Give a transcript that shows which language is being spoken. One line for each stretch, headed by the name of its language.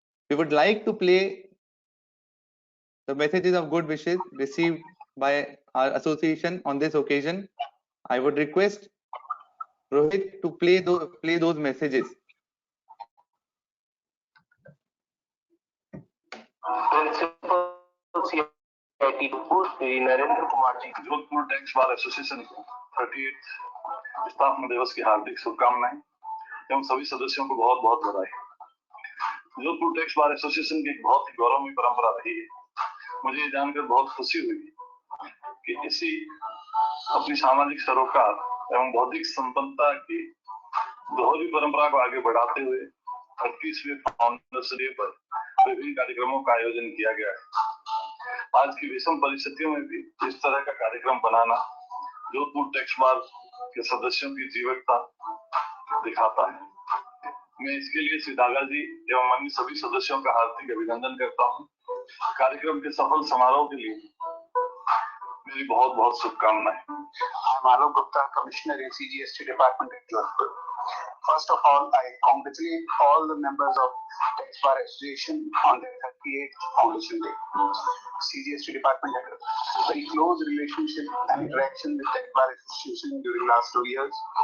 English: We would like to play the messages of good wishes received by our association on this occasion. I would request Rohit to play those messages.
Hindi: Principal CIT Shri Narendra Kumar ji, Jodhpur tax bar association 38th स्थापना दिवस की हार्दिक शुभकामनाएं एवं सभी सदस्यों को बहुत बहुत बधाई। जोधपुर टैक्स बार एसोसिएशन की एक बहुत ही गौरवमयी परंपरा रही है। मुझे ये जानकर बहुत खुशी हुई कि इसी अपनी सामाजिक सरोकार एवं बौद्धिक संपन्नता की दोहरी परंपरा को आगे बढ़ाते हुए 38वें फाउंडर्स डे पर विभिन्न कार्यक्रमों का आयोजन किया गया है। आज की विषम परिस्थितियों में भी इस तरह का कार्यक्रम बनाना जोधपुर टैक्स बार के सदस्यों की जीवटता दिखाता है। मैं इसके लिए श्री दागा जी एवं अन्य सभी सदस्यों का हार्दिक अभिनंदन करता हूँ। कार्यक्रम के सफल समारोह के लिए मेरी बहुत बहुत शुभकामनाएं।
English: Manav Gupta, Commissioner in CGST Department at Jodhpur. First of all, I congratulate all the members of Tax Bar Association on their 38th Foundation Day. CGST Department had a very close relationship and interaction with Tax Bar Association during last 2 years.